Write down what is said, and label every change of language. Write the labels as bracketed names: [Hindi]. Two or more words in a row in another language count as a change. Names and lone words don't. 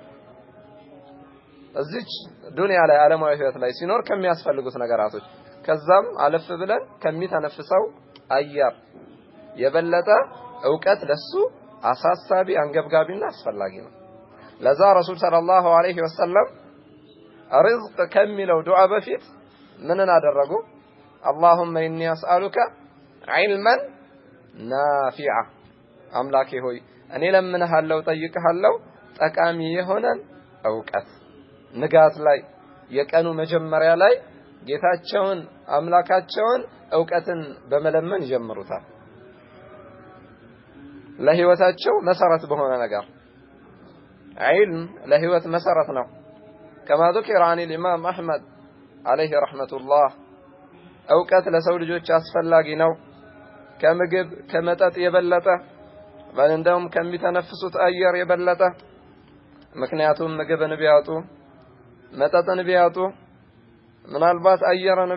[Amharic] እዚች ዱንያ ላይ ዓለማዊ ህይወት ላይ ሲኖር ከሚያስፈልጉት ነገራቶች ከዛም አለፍ ብለን ከሚተነፍሰው አየር የበለጠ ዕውቀት ለሱ አሳሳቢ አንገብጋቢና አስፈላጊ ነው። ለዛ ረሱል [Arabic] صلى الله عليه وسلم [Amharic] ርዝቅ ከሚለው ዱዓ በፊት ምንን አደረጉ? [Arabic] اللهم إني أسألك علما نافعا [Amharic] አምላኬ ሆይ እኔ ለምንሃለው ጠይቅሃለው ጠቃሚ የሆነን ዕውቀት ንጋት ላይ የቀኑ መጀመሪያ ላይ ጌታቸውን አምላካቸውን ዕውቀትን በመለመን ይጀምሩታል። ለህይወታቸው መሰረት በሆነ ነገር ዒልም ለህይወት መሰረት ነው። [Arabic] كما ذكر عن الإمام أحمد عليه رحمة الله [Amharic] ዕውቀት ለሰው ልጆች አስፈላጊ ነው ከምግብ ከመጠጥ የበለጠ እንደውም ከሚተነፍሱት አየር የበለጠ። ምክንያቱም ምግብን ቢያጡ መጠጥን ቢያጡ ምናልባት አየርን